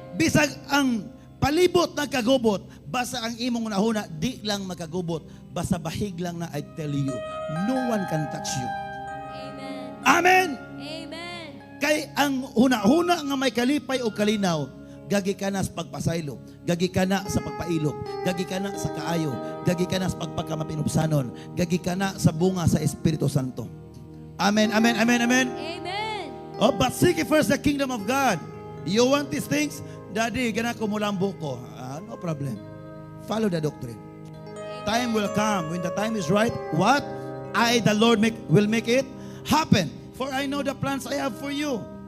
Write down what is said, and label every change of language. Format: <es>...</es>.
<ceb>Bisag ang palibot na kagubot, basta ang imong nahuna, di lang makagubot. Basta bahig lang na</ceb> <en>I tell you, no one can touch you. Amen. Amen! Amen.</en> <ceb>Kay ang huna-huna nga may kalipay o kalinaw, gagi ka na sa pagpasaylo, gagi ka na sa pagpailog, gagi ka na sa kaayo, gagi ka na sa pagpagkamapinubsanon, gagi ka na sa bunga sa Espiritu Santo. Amen, amen, amen, amen. Amen.</ceb> <en>Oh, but seek ye first the kingdom of God. You want these things?</en> <ceb>Daddy, gana ko mulambo ko.</ceb> <en>No problem. Follow the doctrine. Time will come. When the time is right, what? I, the Lord, will make it happen. For I know the plans I have for you.</en>